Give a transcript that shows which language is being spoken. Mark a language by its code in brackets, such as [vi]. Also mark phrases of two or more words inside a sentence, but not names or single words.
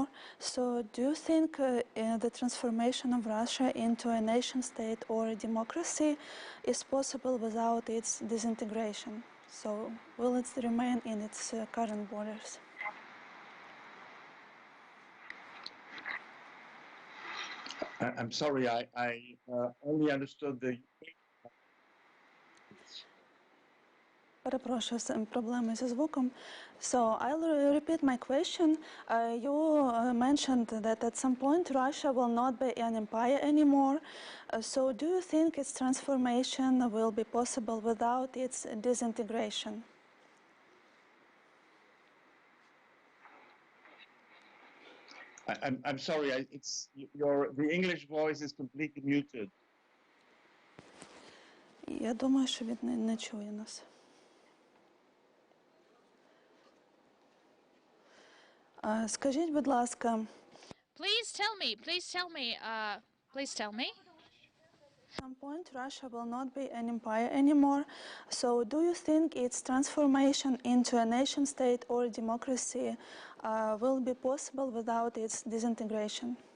[en] So do you think the transformation of Russia into a nation state or a democracy is possible without its disintegration? So will it remain in its current borders? I'm sorry, I only understood the... [uk] Перепрошую, проблеми зі звуком. [en] So I'll repeat my question. You mentioned that at some point Russia will not be an empire anymore. So do you think its transformation will be possible without its disintegration? I'm sorry, the English voice is completely muted. [uk] Я думаю, що він не чує нас. Скажіть, будь ласка. [en] Please tell me. At some point, Russia will not be an empire anymore. So do you think its transformation into a nation state or democracy will be possible without its disintegration?